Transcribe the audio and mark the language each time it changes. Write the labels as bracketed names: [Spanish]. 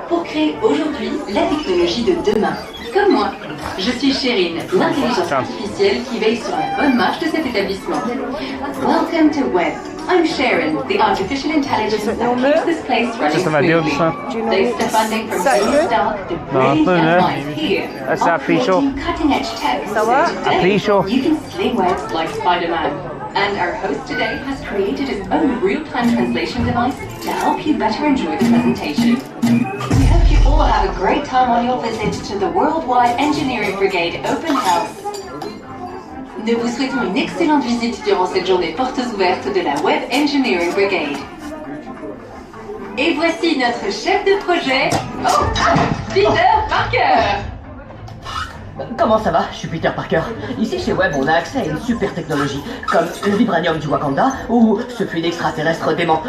[French] pour créer aujourd'hui la technologie de demain. Comme moi, je suis Chérine, l'intelligence artificielle qui veille sur la bonne marche de cet établissement. [English] Welcome to W.E.B. I'm Sharon, the artificial intelligence that keeps this place running smoothly. Thanks to funding from Tony Stark, the brilliant young minds here are creating cutting-edge tech. So today, you can sling webs like Spider-Man. And our host today has created his own real-time translation device to help you better enjoy the presentation. We hope you all have a great time on your visit to the Worldwide Engineering Brigade Open House. [French] Nous vous souhaitons une excellente visite durant cette journée portes ouvertes de la Web Engineering Brigade. Et voici notre chef de projet, Peter Parker. Comment ça va? Je suis Peter Parker. Ici chez W.E.B, on a accès à une super technologie, comme le vibranium du Wakanda, ou ce fluide extraterrestre dément.